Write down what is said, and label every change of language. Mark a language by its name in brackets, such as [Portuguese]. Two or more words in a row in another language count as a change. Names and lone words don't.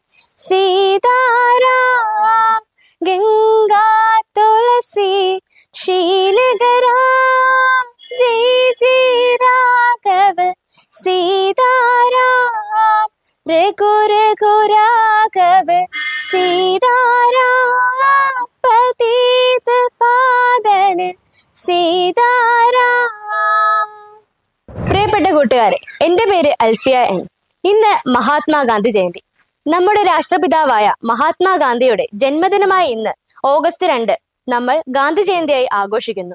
[Hindi] सीताराम गंगा तुलसी शीलग्राम जय जय राघव सीताराम रघु रघु राघव सीताराम पतित पावन സീതാരാം. [Malayalam] പ്രിയപ്പെട്ട കൂട്ടുകാരെ, എൻ്റെ പേര് അൽഫിയ എൻ. ഇന്ന് മഹാത്മാഗാന്ധി ജയന്തി. നമ്മുടെ രാഷ്ട്രപിതാവായ മഹാത്മാഗാന്ധിയുടെ ജന്മദിനമായ ഇന്ന് ഓഗസ്റ്റ് 2 നമ്മൾ ഗാന്ധി ജയന്തിയായി ആഘോഷിക്കുന്നു.